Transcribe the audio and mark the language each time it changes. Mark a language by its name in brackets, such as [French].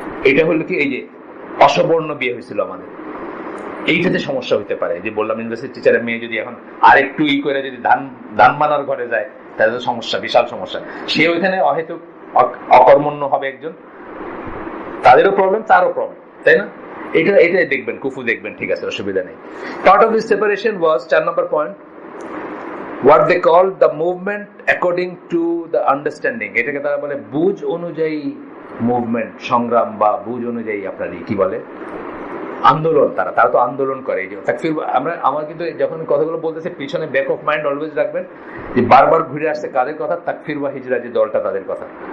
[Bangla] এটা হলো কি, এই যে অসবর্ণ বিয়ে হয়েছিল আমাদের, এইটাতে সমস্যা হইতে পারে। যে বললাম ইউনিভার্সিটি টিচারের মেয়ে যদি এখন আরেকটু করে যদি ধান মানার ঘরে যায়, তাহলে সমস্যা, বিশাল সমস্যা। সে ওইখানে অহেতুক অকর্মণ্য হবে একজন, তাদেরও প্রবলেম, তারও প্রবলেম, তাই না? এটা দেখবেন, কুফু দেখবেন, ঠিক আছে, অসুবিধা নেই। [English] Part of this separation was 4 number point, what they call the movement according to the understanding। [Bangla] এটাকে তারা বলে বুঝ অনুযায়ী মুভমেন্ট, সংগ্রাম, বা বুঝ অনুযায়ী আপনার কি বলে আন্দোলন। তারা তো আন্দোলন করে। এই যে তাকফির, আমার কিন্তু যখন কথাগুলো বলতেছে পিছনে ব্যাক অফ মাইন্ড অলওয়েজ রাখবেন যে বারবার ঘুরে আসছে কাদের কথা, তাকফির বা হিজরা যে দলটা, তাদের কথা।